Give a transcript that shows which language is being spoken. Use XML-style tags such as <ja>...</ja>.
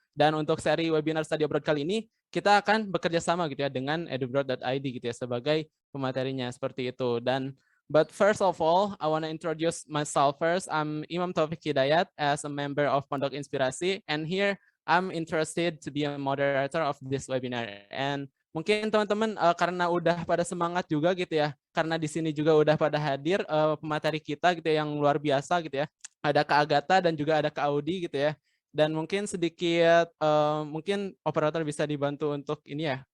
<id>Dan untuk seri webinar Study Abroad kali ini kita akan bekerja sama gitu ya dengan edubro.id gitu ya sebagai pematerinya seperti itu.</id> <en>But first of all, I want to introduce myself first. I'm Imam Taufik Hidayat as a member of Pondok Inspirasi, and here I'm interested to be a moderator of this webinar. And</en> <id>mungkin teman-teman karena udah pada semangat juga gitu ya, karena di sini juga udah pada hadir pemateri kita gitu ya, yang luar biasa gitu ya. Ada Kak Agatha dan juga ada Kak Audi gitu ya. Dan mungkin sedikit, mungkin operator bisa dibantu untuk ini ya.</id>